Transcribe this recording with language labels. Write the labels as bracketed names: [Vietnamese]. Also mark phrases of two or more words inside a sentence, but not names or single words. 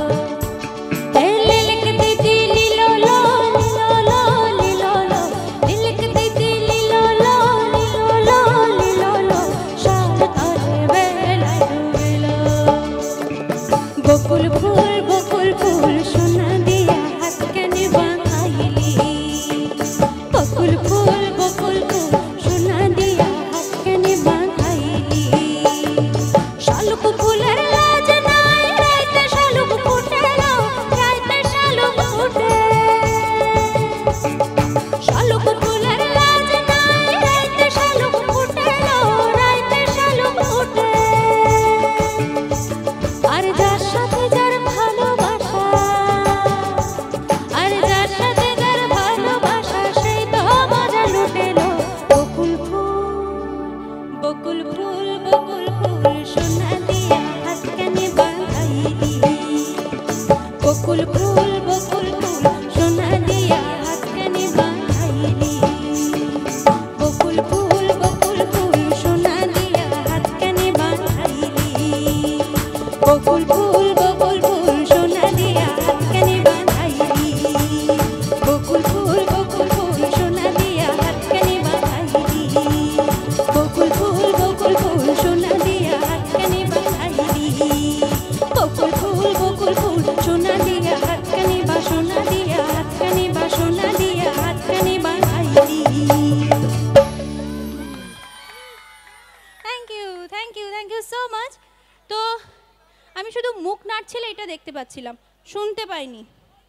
[Bangla] লিলক দিদি লিলো, লিলো, লিলো, লিলক দিদি লিলো, লিলো, শাল তলে বেলা ডুবিল। বকুল ফুল সোনা দিয়া হাত কেনে বাঁধাইলি, বকুল ফুল সোনা দিয়া হাত কেনে বাঁধাইলি। শালুক ফুলের লাজ নাই, রাইতে শালুক ফুটেলো, রাইতে শালুক ফুটে। শালুক ফুলের লাজ নাই, রাইতে শালুক ফুটেলো, রাইতে শালুক ফুটে। আর যার সাথে যার ভালোবাসা, আর যার সাথে যার ভালোবাসা, সেই তো মজা লুটেলো। বকুল ফুল সোনা দিয়া হাত কেনে বাঁধাইলি, বকুল ফুল সোনা দিয়া হাত কেনে বাঁধাইলি। বকুল ফুল সোনা দিয়া হাত কেনে বাঁধাইলি, বকুল ফুল সোনা দিয়া হাত কেনে বাঁধাইলি। বকুল ফুল সোনা দিয়া হাত কেনে বাঁধাইলি, বকুল ফুল সোনা দিয়া হাত কেনে বাঁধাইলি। বকুল ফুল সোনা দিয়া হাত কেনে সোনা দিয়া হাত কেনে সোনা দিয়া হাত কেনে বাঁধাইলি। [English] thank you so much. [Bangla] তো আমি শুধু মুখ নাড়ছিলে এটা দেখতে পাচ্ছিলাম, শুনতে পাইনি।